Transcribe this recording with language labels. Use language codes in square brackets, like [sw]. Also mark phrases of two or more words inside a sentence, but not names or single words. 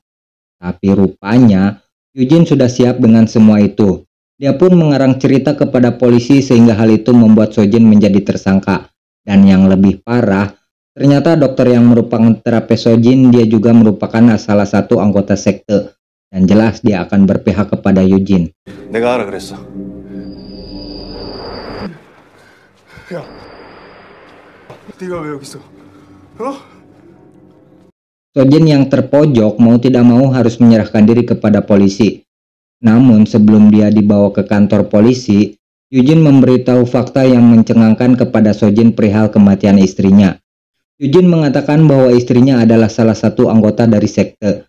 [id] Tapi rupanya, Eugene sudah siap dengan semua itu. Dia pun mengarang cerita kepada polisi sehingga hal itu membuat Sojin menjadi tersangka. Dan yang lebih parah, ternyata dokter yang merupakan terapis Sojin dia juga merupakan salah satu anggota sekte. Dan jelas dia akan berpihak kepada Yujin. [ko] 내가 하라 그랬어. 야, 네가 왜 여기 있어? [id] Sojin yang terpojok mau tidak mau harus menyerahkan diri kepada polisi. Namun sebelum dia dibawa ke kantor polisi, Yujin memberitahu fakta yang mencengangkan kepada Sojin perihal kematian istrinya. Yujin mengatakan bahwa istrinya adalah salah satu anggota dari sekte.